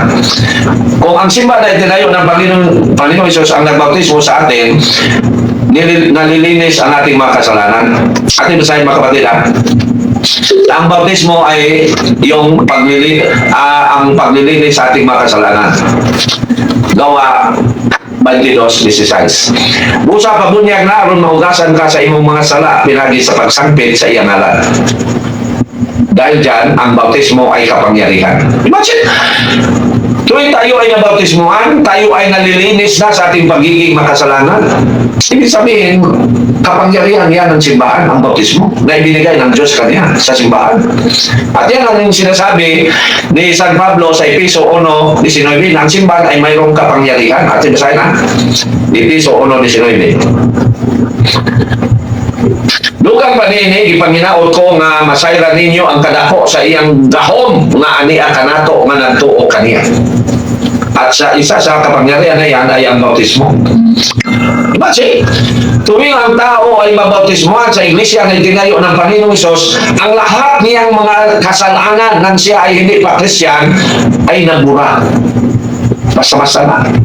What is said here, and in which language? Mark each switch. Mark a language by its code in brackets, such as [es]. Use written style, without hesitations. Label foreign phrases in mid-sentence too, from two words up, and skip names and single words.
[tl] Kung ang simbahan ay tinayo ng Panginoong Hesus ang nagbautismo sa atin, nalilinis ang ating mga kasalanan. Ating basahin, mga kapatid, ang bautismo ay yung paglilinis sa ating mga kasalanan. Gawa 22:16. [ceb] Busa pabunyag na aron mahugasan ka sa imong mga sala pinagi sa pagsangpit sa iyang ngalan. [tl] Dahil dyan, ang bautismo ay kapangyarihan. Imagine, tuwing tayo ay nabautismohan, tayo ay nalilinis na sa ating pagiging makasalanan. Ibig sabihin, kapangyarihan yan ng simbahan, ang bautismo, na ibinigay ng Diyos kanya sa simbahan. At yan ang sinasabi ni San Pablo sa Efeso 1:19, ang simbahan ay mayroong kapangyarihan. At sinasabi na, Efeso 1:19. [ceb] Dugang panini, ipanginaot ko nga masayran ninyo ang kadako sa iyang gahom nga ania kanato nga nagtuo kaniya. [tl] At sa isa sa kapangyarihan na yan ay ang bautismo. Kasi tuwing ang tao ay mabautismohan sa iglesia na itinayo ng Panginoong Hesus, ang lahat niyang mga kasalanan nang siya ay hindi pa Kristiyan ay nagbura. Basta-basta na.